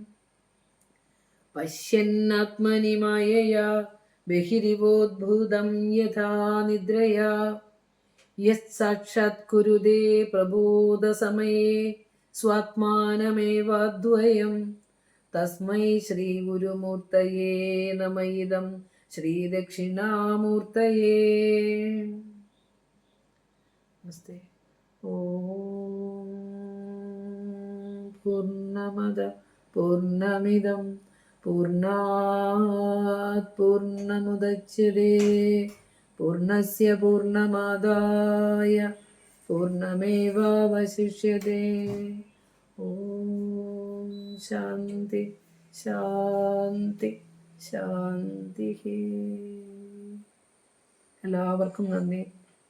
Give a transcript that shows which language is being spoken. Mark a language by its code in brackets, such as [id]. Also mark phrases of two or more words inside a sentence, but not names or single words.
[sa] പശ്യന്നാത്മനി മായയാ ബഹിരിവോദ്ഭൂതം യഥാ നിദ്രയാ യത് സാക്ഷാത് കുരുതേ പ്രബോധസമയേ സ്വാത്മാനമേവാദ്വയം തസ്മൈ ശ്രീ ഗുരുമൂർത്തയേ നമ ഇദം ശ്രീ ദക്ഷിണാമൂർത്തയേ നമസ്തേ. ഓം പൂർണ്ണമദ പൂർണ്ണമിദം പൂർണ്ണാത് പൂർണ്ണമുദച്യതേ പൂർണ്ണസ്യ പൂർണ്ണമാദായ പൂർണ്ണമേവാവശിഷ്യതേ. ഓം ശാന്തി ശാന്തി ശാന്തി. [ml] എല്ലാവർക്കും നന്ദി.